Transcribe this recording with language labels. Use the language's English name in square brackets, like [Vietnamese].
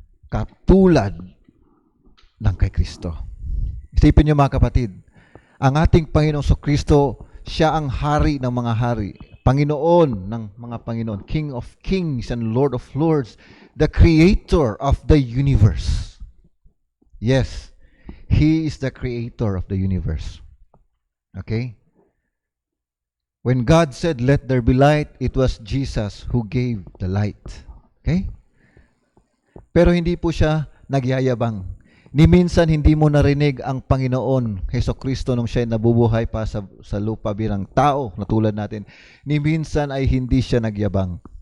[Filipino] Katulad ng kay Kristo. Isipin niyo mga kapatid, ang ating Panginoong Kristo, siya ang hari ng mga hari, Panginoon ng mga Panginoon, [English] King of Kings and Lord of Lords, the Creator of the universe. Yes, He is the Creator of the universe. Okay? When God said, let there be light, it was Jesus who gave the light. Okay? [Filipino] Pero hindi po siya nagyayabang. Ni minsan hindi mo narinig ang Panginoon Hesukristo nung siya nabubuhay pa sa lupa bilang tao na tulad natin. Ni minsan ay hindi siya nagyabang.